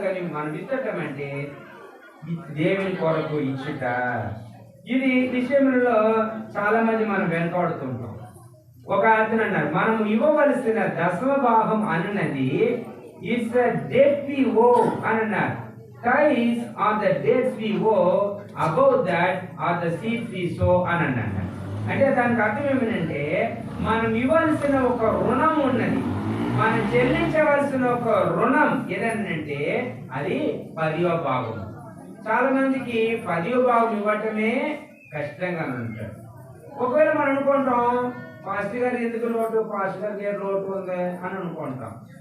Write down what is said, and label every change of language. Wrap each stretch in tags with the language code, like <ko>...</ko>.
<te>కానీ మనం విత్తటం అంటే దేవుని కొరకు ఇచ్చుట. ఇది విషయంలో చాలా మంది మనం వెనకాడుతుంటాం. ఒక అతను అన్నారు, మనం ఇవ్వవలసిన దశమ భాగం అన్నది</te> <en>it's the debt we owe</en> <te>అని అన్నారు.</te> <en>Tithes are the debts we owe, above that are the seeds we sow</en> <te>అని అన్నారు. అంటే దానికి అర్థం ఏమిటంటే మనం ఇవ్వాల్సిన ఒక రుణం ఉన్నది, మనం చెల్లించవలసిన ఒక రుణం ఏదనంటే అది 10వ భాగం. చాలా మందికి 10వ భాగం ఇవ్వటమే కష్టంగా ఉంటారు. ఒకవేళ మనం అనుకుంటాం పాస్టర్ గారు ఎందుకు లోటు, పాస్టర్ గారి లోటు ఉంది అని అనుకుంటాం.</te>